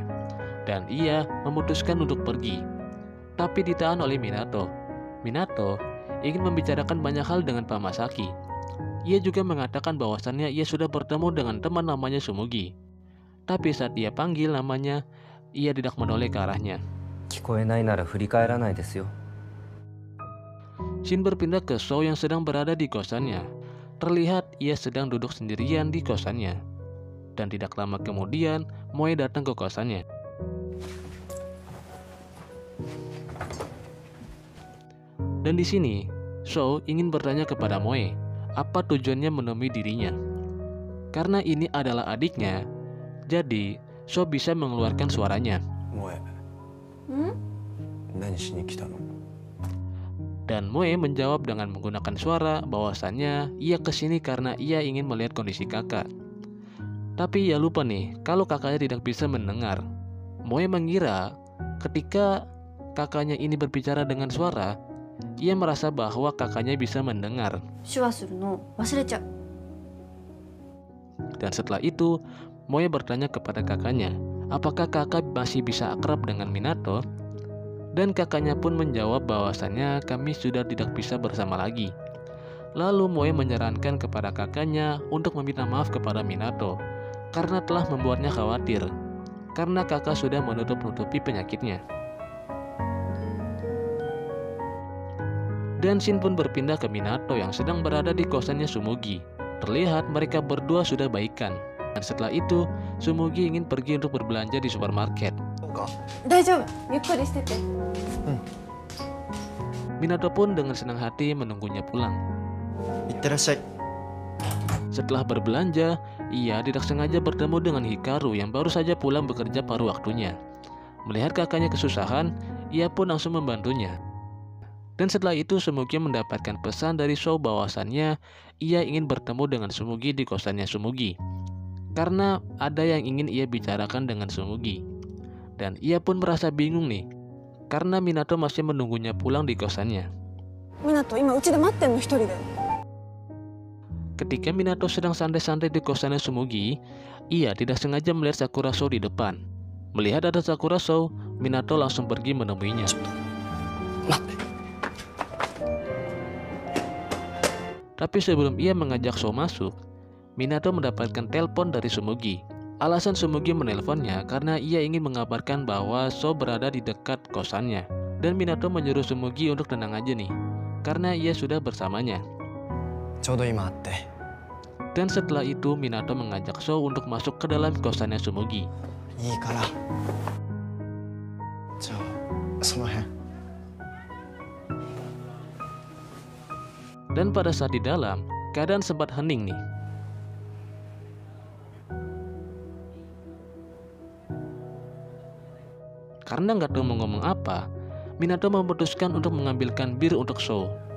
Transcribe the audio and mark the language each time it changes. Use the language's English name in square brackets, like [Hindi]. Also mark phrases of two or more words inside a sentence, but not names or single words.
[Indonesian] Dan ia memutuskan untuk pergi. Tapi ditahan oleh Minato. Minato ingin membicarakan banyak hal dengan Pamasaki. Ia juga mengatakan bahwasannya ia sudah bertemu dengan teman namanya Sumugi. Tapi saat dia panggil namanya, ia tidak menoleh ke arahnya. [Japanese] 聞こえないなら振り返らないですよ。 [Indonesian] Shin berpindah ke So yang sedang berada di kosannya. Terlihat ia sedang duduk sendirian di kosannya. Dan tidak lama kemudian, Moe datang ke kosannya. Dan di sini, So ingin bertanya kepada Moe, apa tujuannya menemui dirinya. Karena ini adalah adiknya, jadi So bisa mengeluarkan suaranya. [Japanese] 萌え、 何しに来たの？ [Indonesian] Dan Moe menjawab dengan menggunakan suara bahwasannya ia kesini karena ia ingin melihat kondisi kakak. Tapi ia lupa nih kalau kakaknya tidak bisa mendengar. Moe mengira ketika kakaknya ini berbicara dengan suara, ia merasa bahwa kakaknya bisa mendengar. [Japanese] 手話するの忘れちゃう。 [Indonesian] Dan setelah itu, Moe bertanya kepada kakaknya, apakah kakak masih bisa akrab dengan Minato? Dan kakaknya pun menjawab bahwasannya kami sudah tidak bisa bersama lagi. Lalu Moe menyarankan kepada kakaknya untuk meminta maaf kepada Minato karena telah membuatnya khawatir, karena kakak sudah menutup-nutupi penyakitnya. Dan Shin pun berpindah ke Minato yang sedang berada di kosannya Sumugi. Terlihat mereka berdua sudah baikan. Dan setelah itu, Sumugi ingin pergi untuk berbelanja di supermarket. [Japanese] 大丈夫、ゆっくりしてて。 [Indonesian] Minato pun dengan senang hati menunggunya pulang. [Japanese] いってらっしゃい。 [Indonesian] Setelah berbelanja, ia tidak sengaja bertemu dengan Hikaru yang baru saja pulang bekerja paruh waktunya. Melihat kakaknya kesusahan, ia pun langsung membantunya. Dan setelah itu Sumugi mendapatkan pesan dari So bahwasannya ia ingin bertemu dengan Sumugi di kosannya Sumugi. Karena ada yang ingin ia bicarakan dengan Sumugi. Dan ia pun merasa bingung nih, karena Minato masih menunggunya pulang di kosannya. [Japanese] 湊今うちで待ってんの一人で。 [Indonesian] Ketika Minato sedang santai-santai di kosannya Sumugi, ia tidak sengaja melihat Sakura So di depan. Melihat ada Sakura So, Minato langsung pergi menemuinya. Tapi sebelum ia mengajak So masuk, Minato mendapatkan telepon dari Sumugi. Alasan Sumugi menelponnya karena ia ingin mengabarkan bahwa So berada di dekat kosannya. Dan Minato menyuruh Sumugi untuk tenang aja nih, karena ia sudah bersamanya. [Japanese] ちょうど今会って。 [Indonesian] Dan setelah itu Minato mengajak Sou untuk masuk ke dalam kosannya Sumugi. [Japanese] いいからじゃあその辺 [Indonesian] Dan pada saat di dalam, keadaan sempat hening nih. Karena nggak tahu mau ngomong apa, Minato memutuskan untuk mengambilkan bir untuk Sou.